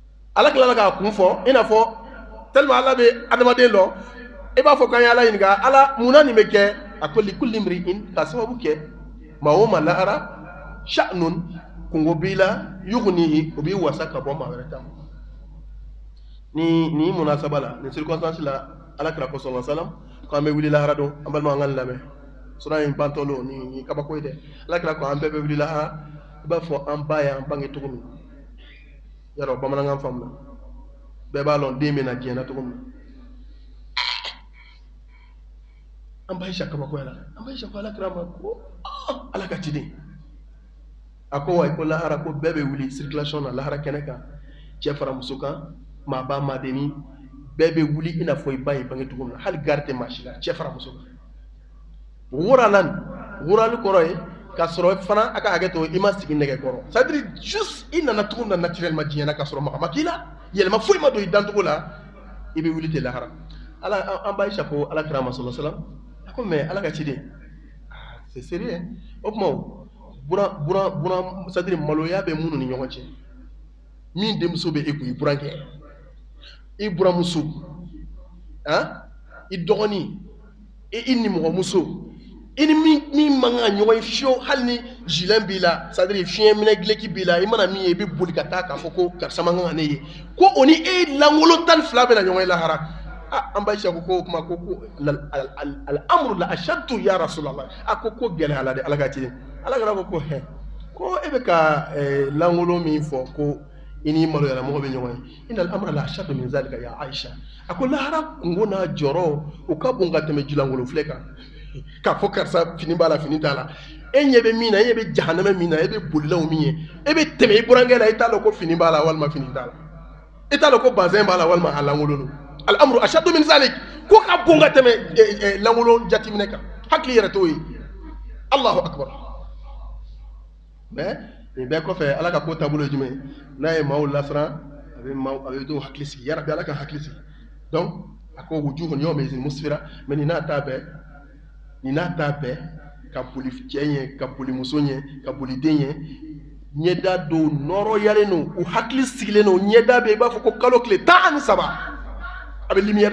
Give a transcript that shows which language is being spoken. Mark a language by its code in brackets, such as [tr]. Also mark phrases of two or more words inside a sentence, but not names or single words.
[bm] ala kila ka kun fɔ ina fɔ tellement ala be adamaden lɔ e b'a fɔ kan ala ɲininka ala munna nin bɛ kɛ a ko [ar] لكل امرئ [bm] ka sababu kɛ maa o maa lahara sha'nun kungo b'i la yughnihi o b'i wasa ka bɔ maa wɛrɛ ta ni munasaba la ni circonstance la ala kira [ar] صلى الله عليه وسلم [bm] ko an bɛ wuli lahara don an balima an ka lamɛn sura in bantolo ni kabako ye dɛ ala kira ko an bɛɛ bɛ wuli lahara i b'a fɔ an ba y'an bange cogo min yarɔ bamanankan faamuna bɛɛ b'a lɔn den bɛ na diɲɛ na cogo min an ba Aisha kabako la an ba Aisha ko ala kira ma ko ala ka ciden a ko wa ko lahara ko bɛɛ bɛ wuli circulation na lahara kɛnɛ kan cɛ fara muso kan maa ba maa denni bɛɛ bɛ wuli i n'a fɔ i ba ye bange cogo min na hali gari tɛ maa si la cɛ fara muso kan wurali kɔrɔ ye ka sɔrɔ fana a ka hakɛ to i ma sigi nɛgɛ kɔrɔ [fr] c'est à dire juste [bm] i nana cogo min na naturellement diɲɛ na ka sɔrɔ maga ma k'i la yɛlɛma foyi ma don i dancogo la i bɛ wuli ten lahara ala an ba Aisha ko ala kira ma [ar] صلى الله عليه وسلم [bm] a ko mais ala ka ciden [fr] c'est sérieux [bm] o kuma buran [fr] c'est à dire [bm] maloya bɛ minnu ni ɲɔgɔn cɛ min denmuso bɛ e kun i burankɛ i buramuso i dɔgɔnin i nimɔgɔmuso i ni min man kan ka ɲɔgɔn ye fiyewu hali ni gilet b'i la [fr] c'est à dire [bm] fiɲɛ minɛ gileki b'i la i mana min ye i bɛ boli ka taa k'a fɔ ko karisa man kan ka ne ye ko o ni e lankolon 12 bɛ na ɲɔgɔn ye lahara an ba Aisha ko o kuma ko [ar] الأمر لأشد يا رسول الله [bm] a ko gɛlɛya la de ala ka ci ala ka ko hɛ ko e bɛ ka lankolon min fɔ ko i ni maloyala mɔgɔ bɛ ɲɔgɔn ye [ar] إن الأمر لأشد من ذلك يا عائشة [bm] a ko lahara kungo n'a jɔrɔ o ka bon ka tɛmɛ jilankolon filɛ kan k'a fɔ karisa fini b'a la fini t'a la e ɲɛ bɛ min na e bɛ jahanama min na e bɛ bolilaw min ye e bɛ tɛmɛ i burankɛ la i t'a dɔn ko fini b'a la walima fini t'a la i t'a dɔn ko bazɛn b'a la walima a lankolon don [ar] الأمر أشد من ذلك [bm] ko ka bon ka tɛmɛ lankolon jateminɛ kan hakili yɛrɛ t'o ye [ar] الله أكبر [bm] mais nin bɛɛ kɔfɛ ala ka ko taabolo ye jumɛn n'a ye maaw lasiran a bɛ dɔw hakili sigi yarabi ala ka hakili sigi donc a ko [ar] وجوه يومئذ مسفرة [bm] mais nin n'a ta bɛɛ ka boli cɛ ɲɛ ka boli muso ɲɛ ka boli den ɲɛ ɲɛda dɔw nɔrɔyalen don u hakili sigilen don ɲɛda bɛ i b'a fɔ ko kalo tile 13 a bɛ lumière